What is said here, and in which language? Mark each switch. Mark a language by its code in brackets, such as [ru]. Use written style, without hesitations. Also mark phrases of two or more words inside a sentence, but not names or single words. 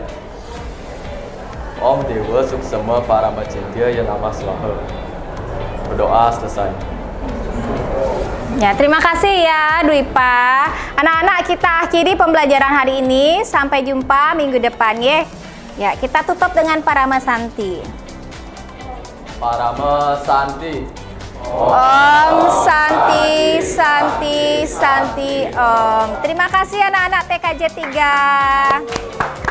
[sa] Om Dewa Suksema Parama Cintya Ya Namah Swaha. [id] Berdoa selesai. Ya, terima kasih ya Dwipa. Anak-anak, kita akhiri pembelajaran hari ini. Sampai jumpa minggu depan ya. Ya, kita tutup dengan Parama Santi. Parama Santi. [sa] Om Santi, Santi, Santi, Om. [id] Terima kasih anak-anak TKJ 3.